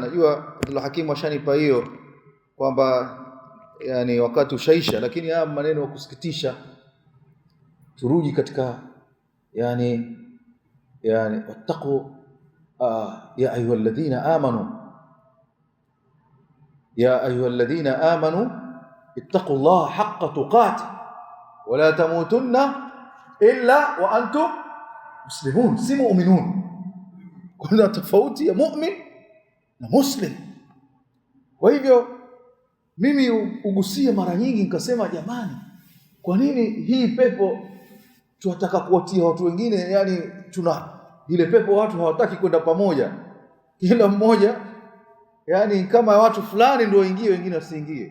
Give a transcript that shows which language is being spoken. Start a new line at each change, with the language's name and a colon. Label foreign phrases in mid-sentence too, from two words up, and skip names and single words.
Swahili: Najua Abdul Hakim ashanipa hiyo kwamba yani wakati ushaisha, lakini haya maneno ya kusikitisha, turudi katika yani
Arabic: واتقوا يا أيها الذين آمنوا يا أيها الذين آمنوا اتقوا الله حق تقاته ولا تموتن إلا وأنتم مسلمون,
Swahili: si mu'minun. Kuna tofauti ya mu'min na muslim. Kwa hivyo mimi ugusia mara nyingi nikasema, jamani, kwa nini hii pepo tunataka kuwatia watu wengine? Yani tuna ile pepo watu hawataki kwenda pamoja, kila mmoja yani kama watu fulani ndio waingie, wengine wasiingie.